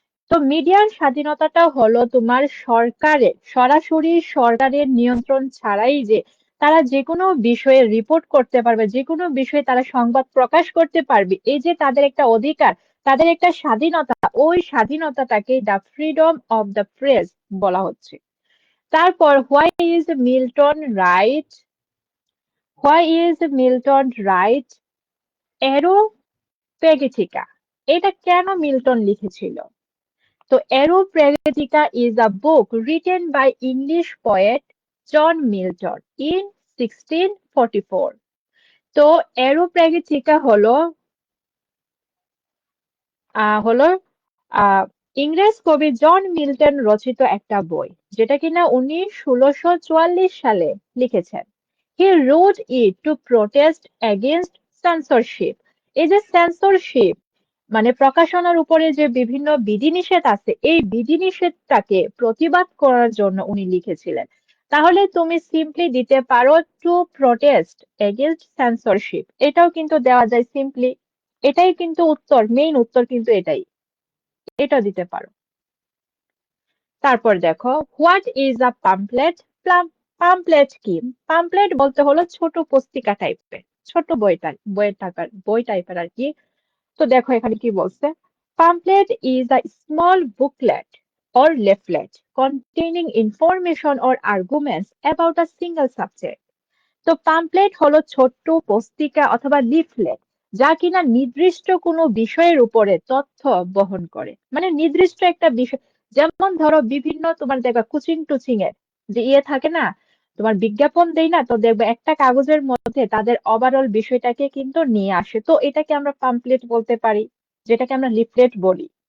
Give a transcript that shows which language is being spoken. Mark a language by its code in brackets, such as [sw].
[bn] তো মিডিয়ার স্বাধীনতাটা হলো তোমার সরকারের, সরাসরি সরকারের নিয়ন্ত্রণ ছাড়াই যে তারা যে কোনো বিষয়ে রিপোর্ট করতে পারবে, যে কোনো বিষয়ে তারা সংবাদ প্রকাশ করতে পারবে, এই যে তাদের একটা অধিকার, তাদের একটা স্বাধীনতা, ওই স্বাধীনতাটাকে the freedom of the press বলা হচ্ছে। [en] তারপর why is Milton write, why is Milton write Areopagitica, [bn] এটা কেন মিল্টন লিখেছিল? [en] তো Aeropragitica is a book written by English poet John Milton in 1644. [bn] তো Aeropragitica হলো আহ ইংরেজ কবি জন মিল্টন রচিত একটা বই, যেটা কিনা উনি 1644 সালে লিখেছেন। [en] He wrote it to protest against censorship. [bn] এই যে সেন্সরশিপ মানে প্রকাশনার উপরে যে বিভিন্ন বিধিনিষেধ আছে, এই বিধিনিষেধটাকে প্রতিবাদ করার জন্য উনি লিখেছিলেন। তাহলে তুমি সিম্পলি দিতে পারো [en] to protest against censorship, [bn] এটাও কিন্তু দেওয়া যায় সিম্পলি। এটাই কিন্তু উত্তর, মেইন উত্তর কিন্তু এটাই, এটা দিতে পারো। তারপর দেখো, [en] What is a pamphlet. [bn] Pamphlet কি? পাম্পলেট বলতে হলো ছোট পুস্তিকা টাইপের, ছোট বই টাইপের আর কি। তো দেখো এখানে কি বলছে, [en] pamphlet is a small booklet or leaflet containing information or arguments about a single subject. [bn] তো পাম্পলেট হলো ছোট্ট পুস্তিকা অথবা লিফলেট, যা কিনা নির্দিষ্ট কোনো বিষয়ের উপরে তথ্য বহন করে, মানে নির্দিষ্ট একটা বিষয়। যেমন ধরো বিভিন্ন তোমার দেখবা কুচিং টুচিং এর যে ইয়ে থাকে না, তোমার বিজ্ঞাপন দেই না, তো দেখবে একটা কাগজের মধ্যে তাদের ওভারঅল বিষয়টাকে কিন্তু নিয়ে আসে, তো এটাকে আমরা পাম্পলেট বলতে পারি, যেটাকে আমরা লিফলেট বলি।